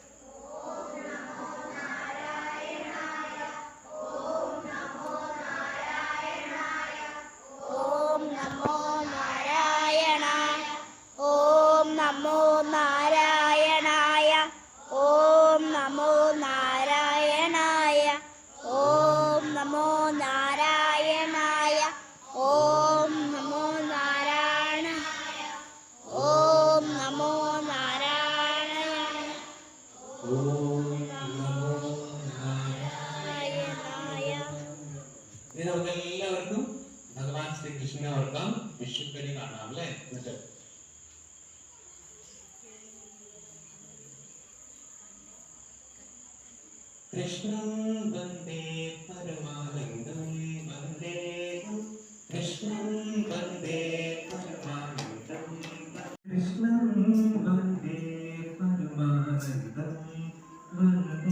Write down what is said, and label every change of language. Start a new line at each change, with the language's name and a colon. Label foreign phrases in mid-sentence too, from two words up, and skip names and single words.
Sanskrit: ओम नमो नारायणाय ओम नमो नारायणाय ओम नमो नारायणाय ओम नमो नारायणाय ओम नमो नारायणाय ओम नमो नारायणाय ओम नमो नारायणाय।
Malayalam: ഇത് നമുക്ക് എല്ലാവർക്കും ഭഗവാൻ ശ്രീകൃഷ്ണനെ ഓർക്കാം, വിഷുക്കണി കാണാം അല്ലേ.
Sanskrit: കൃഷ്ണം വന്ദേ പരമാനന്ദം വന്ദേ കൃഷ്ണം വന്ദേ പരമാനന്ദം കൃഷ്ണം വന്ദേ പരമാനന്ദം വന്ദേ.